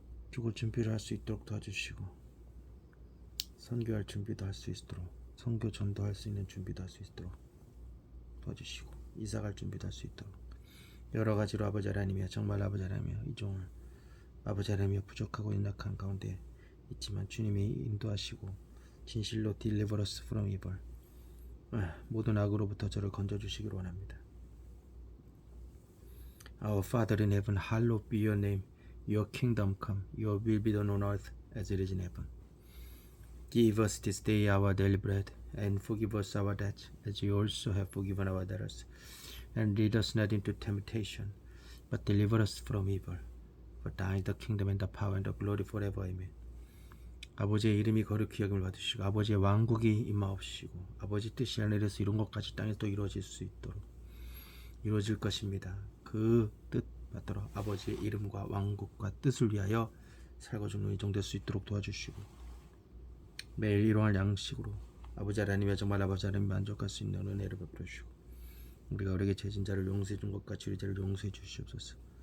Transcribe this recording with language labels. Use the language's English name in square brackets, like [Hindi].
[Korean] 죽을 준비를 할 수 있도록 도와주시고 선교할 준비도 할 수 있도록 선교 전도할 수 있는 준비도 할 수 있도록 도와주시고 이사갈 준비도 할 수 있도록 여러 가지로 아버지 하나님이여 정말 아버지 하나님이여 이 종을 아버지 하나님이여 부족하고 연약한 가운데 있지만 주님이 인도하시고 진실로 [English] deliver us from evil [Korean] 모든 악으로부터 저를 건져주시기를 원합니다. [English] Our Father in heaven, hallowed be your name. Your kingdom come. Your will be done on earth as it is in heaven. Give us this day our daily bread, and forgive us our debts, as we also have forgiven our debtors. And lead us not into temptation, but deliver us from evil. For thine is the kingdom and the power and the glory forever. Amen. [Korean] 아버지의 이름이 거룩히 여김을 받으시고 아버지의 왕국이 임하옵시고 아버지 뜻이 하늘에서 이룬 것까지 땅에 또 이루어질 수 있도록 이루어질 것입니다. 그 뜻 받들어 아버지의 이름과 왕국과 뜻을 위하여 살고 죽는 이종 될 수 있도록 도와주시고 매일 일용할 양식으로 아버지 하나님의 정말 아버지 하나님 만족할 수 있는 은혜를 베풀어 주시고 우리가 우리에게 죄진 자를 용서해 준 것 같이 우리 죄를 용서해 주시옵소서.